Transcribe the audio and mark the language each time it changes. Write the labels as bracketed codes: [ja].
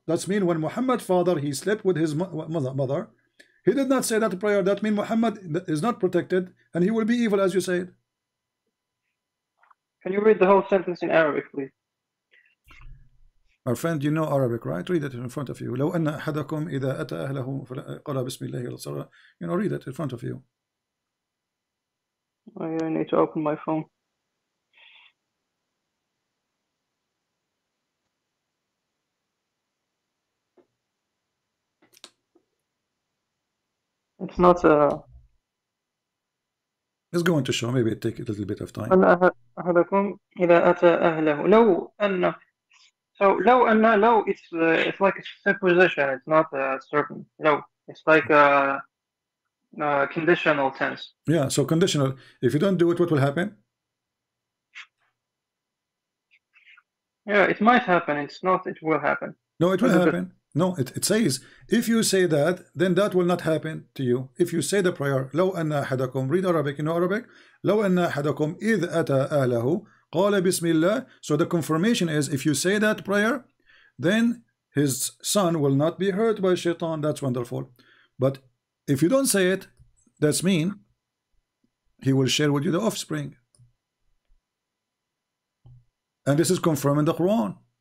[en] That's mean when Muhammad father, he slept with his mother. He did not say that prayer. That means Muhammad is not protected and he will be evil, as you said. Can you read the whole sentence in Arabic, please? Our friend, you know Arabic, right? Read it in front of you. [ar] لو أن أحدكم إذا أتى أهله قال بسم الله. [en] You know, read it in front of you. I need to open my phone. It's not It's going to show. Maybe it take a little bit of time. [ar] أحدكم إذا أتى أهله لو أن. [en] So لو أن لو it's like a supposition. It's not certain. No, it's like a conditional tense. Yeah, so conditional. If you don't do it, what will happen? Yeah, it might happen. It's not. It will happen. No, it will happen. No, it says if you say that, then that will not happen to you. If you say the prayer, [ar] لو أن أحدكم, [en] read Arabic, you know Arabic. [ar] لو أن أحدكم إذ أتى أهله قال بسم الله. [en] So the confirmation is if you say that prayer, then his son will not be hurt by shaitan. That's wonderful. But if you don't say it, that's mean he will share with you the offspring. And this is confirmed in the Quran.